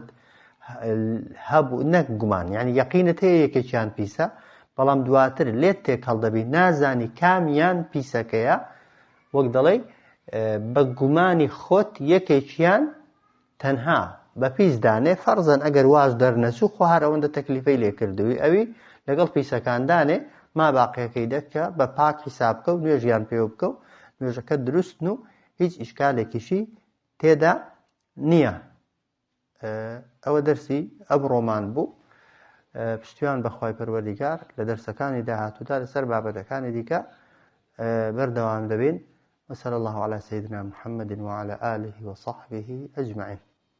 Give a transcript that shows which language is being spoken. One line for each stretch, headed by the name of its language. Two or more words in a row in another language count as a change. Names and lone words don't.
Central Kurdish: هەبوو نەک گومان یعنی یەقینت هەیە یەکێکیان پیسە بەڵام دواتر لێت تێک هەڵدەبی نازانی کامیان پیسەکەیە وەک دەڵێ بە گومانی خۆت یەکێکیان تەنها بە پیس دانێ فەرزەن ئەگەر واز دەرنەچوو خۆ هەر ئەوەندە تەکلیفەی لێ کردووی ئەوی لەگەڵ پیسەکان دانێ ما باقیەکەی دەکە بە پاک حیساب بکە و نوێژیان پێوە بکە و نوێژەکە دروستن و هیچ ئیشکالێکیشی تێدا نییە. ئەوە دەرسی ئەمڕۆمان بوو پشتیوان بەخوای پەروەردیگار لە دەرسەکانی داهاتوودا لەسەر بابەتەکانی دیکە بەردەوام دەبین.
Arabic: وصلى الله على سيدنا محمد وعلى آله وصحبه أجمعين.